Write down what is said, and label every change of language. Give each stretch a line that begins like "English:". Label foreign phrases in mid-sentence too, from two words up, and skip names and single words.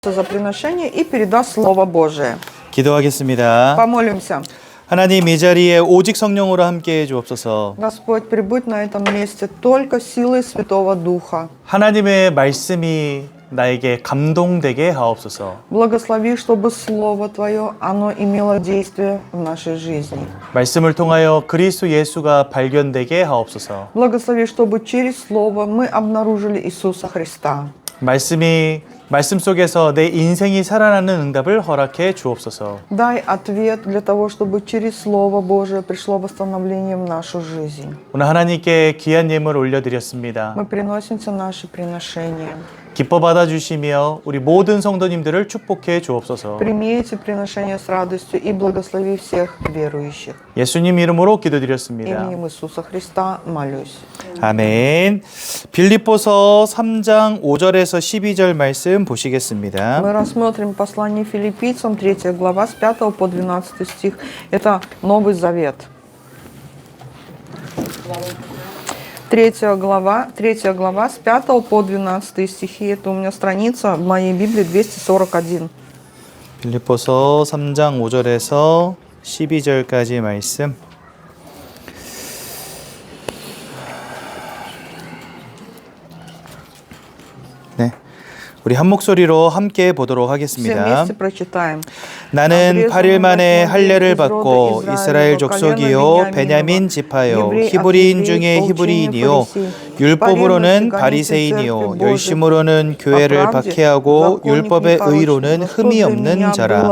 Russian: за приношение и передаст Слово Божие.
Korean: 기도하겠습니다.
Russian: Помолимся.
Korean: 하나님 이 자리에 오직 성령으로 함께해 주옵소서.
Russian: Господь, прибудь на этом месте только силой Святого Духа.
Korean: 하나님의 말씀이 나에게 감동되게 하옵소서.
Russian: Благослови, чтобы Слово Твое, оно имело действие в нашей жизни.
Korean: 말씀을 통하여 그리스도 예수가 발견되게 하옵소서.
Russian: Благослови, чтобы через Слово мы обнаружили Иисуса Христа.
Korean: 말씀 속에서 내 인생이 살아나는 응답을 허락해 주옵소서.
Russian: Дай ответ для того, чтобы через Слово Божие пришло восстановление в нашу жизнь.
Korean: 오늘 하나님께 귀한 예물 올려드렸습니다.
Russian: Мы приносим все наши приношения.
Korean: 기뻐 받아주시며 우리 모든 성도님들을 축복해 주옵소서.
Russian: Прими эти приношения с радостью и благослови всех верующих.
Korean: 예수님 이름으로 기도드렸습니다.
Russian: Именем Иисуса Христа молюсь.
Korean: 아멘. 빌립보서 3장 5절에서 12절 말씀 보시겠습니다.
Russian: Мы рассмотрим послание филиппийцам, 3 глава, с 5 по 12 стих. Это Новый Завет. 3 глава, с 5 по 12 стихи. Это у меня страница в моей Библии 241.
Korean: 빌립보서 3장 5절에서 12절까지 말씀. 네. 우리 한 목소리로 함께 보도록
Russian: Все
Korean: 하겠습니다.
Russian: вместе прочитаем.
Korean: 나는 8일 만에 할례를 받고 이스라엘 족속이요 베냐민 지파요 히브리인 중에 히브리인이요 율법으로는 바리새인이요 열심으로는 교회를 박해하고 율법의 의로는 흠이 없는 자라.